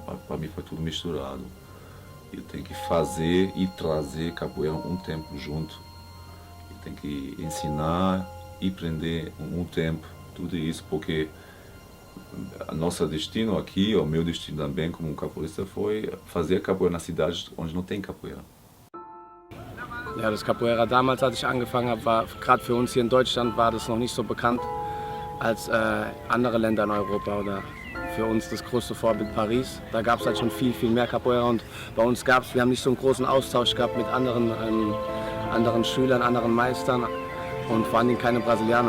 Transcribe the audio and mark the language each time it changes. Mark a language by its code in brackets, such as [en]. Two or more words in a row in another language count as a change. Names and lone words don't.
[pt] Para mim foi tudo misturado. Eu tenho que fazer e trazer capoeira um tempo junto. Eu tenho que ensinar e aprender um tempo, tudo isso, porque o nosso destino aqui, o meu destino também como capoeirista, foi fazer capoeira na cidade onde não tem capoeira. [de] Ja, das Capoeira damals, als ich angefangen habe, war gerade für uns hier in Deutschland war das noch nicht so bekannt als andere Länder in Europa oder für uns das größte Vorbild Paris. Da gab es halt schon viel mehr Capoeira und bei uns wir haben nicht so einen großen Austausch gehabt mit anderen Schülern, anderen Meistern und vor allem keine Brasilianer.